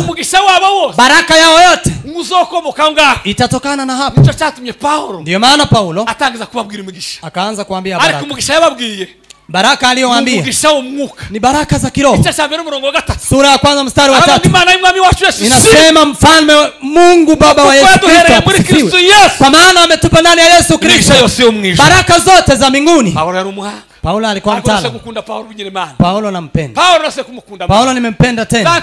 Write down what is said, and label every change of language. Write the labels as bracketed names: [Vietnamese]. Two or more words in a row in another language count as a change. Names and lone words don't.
[Kinyarwanda] umugisha wabo wose, [Swahili] baraka yao yote [Kinyarwanda] muzokomoka ngaho [Swahili] itatokana na hapo. [Kinyarwanda] Nicho cyatumye Paulo, [Swahili] ndio maana Paulo [Kinyarwanda] atangiza kubabwira umugisha, [Swahili] akaanza kuambia baraka. [Kinyarwanda] Ariko umugisha yababwiye, [Swahili] baraka aliyowaambia [Kinyarwanda] umugisha w'umwuka [Swahili] ni baraka za kiroho. Sura ya kwanza mstari wa 3 inasema mfalme Mungu Baba wa Yesu Kristo, kwa maana ametupa ndani ya Yesu Kristo baraka zote za mbinguni. Paulo alikuwa mtaalamu. Paulo nampenda. Paulo nimempenda tena.